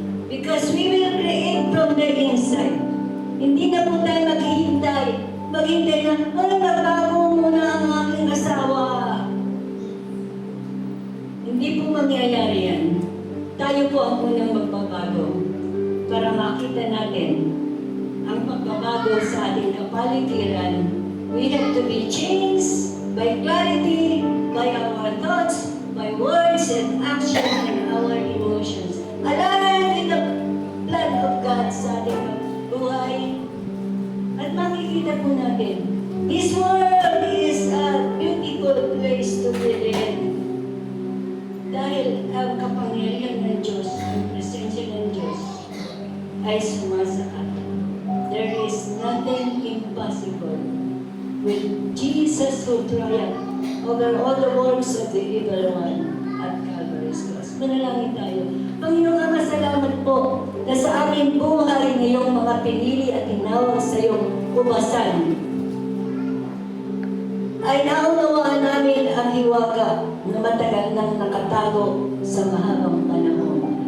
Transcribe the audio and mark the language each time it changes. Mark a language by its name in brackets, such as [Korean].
[English] Because we will create from the inside. [Filipino] Hindi na po tayo maghihintay na, nagbago muna ang aking asawa. Hindi po mangyayari yan. Tayo po ang unang magbabago para makita natin ang pagbabago sa ating kapaligiran. [English] We have to be changed by clarity, by our thoughts, by words and action and our emotions. Aligned with the plan of God [Filipino] sa ating buhay. At makikita po natin, [English] this world is a beautiful place to live in. [Filipino] Dahil ang kapangyarihan ng Diyos, ang presensya ng Diyos, ay sumasa atin. [English] There is nothing impossible with Jesus who triumphed over all the works of the evil one at Calvary's cross. [Filipino] Manalangin tayo. Panginoong Ama, salamat po na sa aming buhay ngayong mga pinili at tinawag sa iyong ubasan ay naunawaan namin ang hiwaga na matagal nang nakatago sa mahabang panahon.